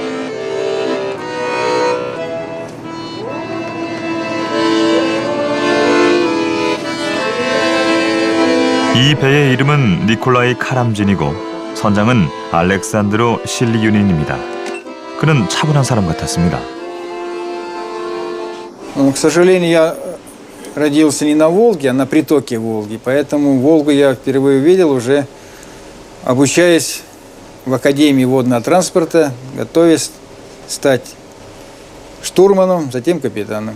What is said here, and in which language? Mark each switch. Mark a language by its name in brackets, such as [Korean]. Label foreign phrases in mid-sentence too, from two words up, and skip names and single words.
[Korean] 이 배의 이름은 니콜라이 카람진이고 선장은 알렉산드로 실리유닌입니다. 그는 차분한 사람 같았습니다. [Russian] К сожалению, я родился не на Волге, а на притоке Волги. Поэтому Волгу я впервые увидел уже, обучаясь в Академии водного транспорта, готовясь стать штурманом, затем капитаном.